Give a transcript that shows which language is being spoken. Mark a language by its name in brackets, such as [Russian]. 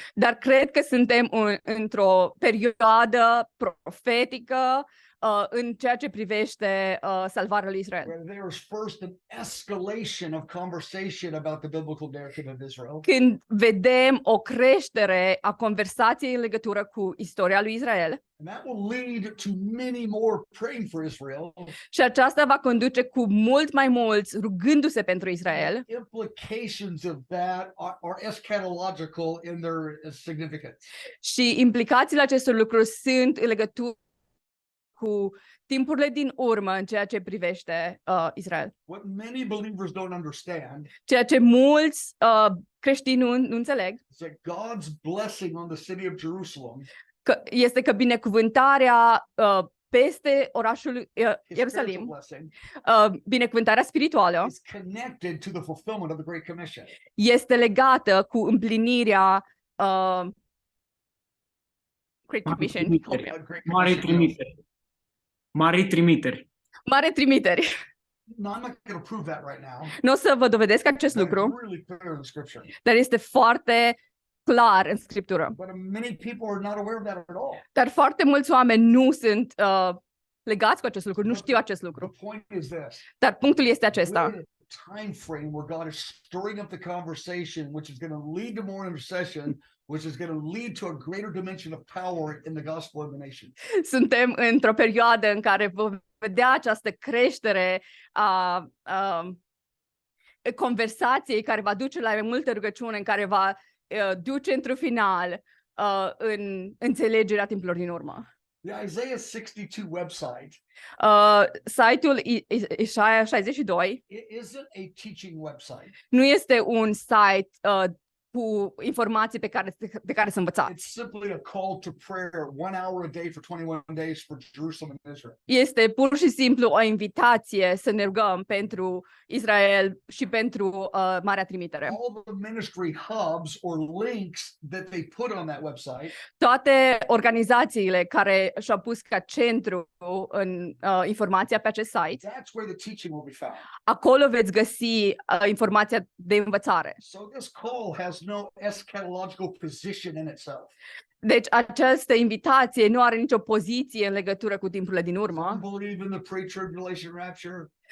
[Romanian] Dar cred că suntem într-o perioadă profetică în ceea ce privește salvarea lui Israel. [English] Where there's first an escalation of conversation about the biblical narrative of Israel. [Romanian] Când vedem o creștere a conversației în legătură cu istoria lui Israel, [English] And that will lead to many more praying for Israel. [Romanian] și aceasta va conduce cu mult mai mulți rugându-se pentru Israel. [English] Implications of that are eschatological in their significance. [Romanian] Și implicațiile acestor lucruri sunt în legătură cu timpurile din urmă în ceea ce privește Israel. [English] What many believers don't understand [Romanian] Ceea ce mulți creștini nu înțeleg [English] is that God's blessing on the city of Jerusalem, [Romanian] este că binecuvântarea peste orașul [English] his spiritual [Romanian] Ierusalim, [English] blessing, [Romanian] binecuvântarea spirituală, [English] is connected to the fulfillment of the Great Commission. [Romanian] este legată cu împlinirea Great Commission. Mari trimiteri. Mari trimiteri. Mare trimiteri. [English] No, I'm not going to prove that right now. [Romanian] Nu o să vă dovedesc acest [English] But [Romanian] lucru, [English] it's really clear in the scripture. [Romanian] dar este foarte clar în Scriptură. [English] But many people are not aware of that at all. [Romanian] Dar foarte mulți oameni nu sunt legați cu acest lucru, nu știu acest lucru. [English] The point is this. [Romanian] Dar punctul este acesta. [English] We're in a time frame where God is stirring up the conversation, which is going to lead to more intercession, which is going to lead to a greater dimension of power in the gospel of the nation. [Romanian] Suntem într-o perioadă în care vom vedea această creștere a conversației care va duce la mai multă rugăciune, în care va duce într-un final în înțelegerea timpurilor din urmă. [English] The Isaiah 62 website [Romanian] Site-ul Isaia 62 [English] isn't a teaching website. [Romanian] nu este un site cu informații pe care să învățați. [English] It's simply a call to prayer 1 hour a day for 21 days for Jerusalem and Israel. [Romanian] Este pur și simplu o invitație să ne rugăm pentru Israel și pentru Marea Trimitere. [English] All the ministry hubs or links that they put on that website [Romanian] Toate organizațiile care și-au pus ca centru în informația pe acest site, [English] that's where the teaching will be found. [Romanian] acolo veți găsi informația de învățare. [English] So this call has no eschatological position in itself. [Romanian] Deci această invitație nu are nicio poziție în legătură cu timpurile din urmă. [English] Some believe in the pre-tribulation rapture.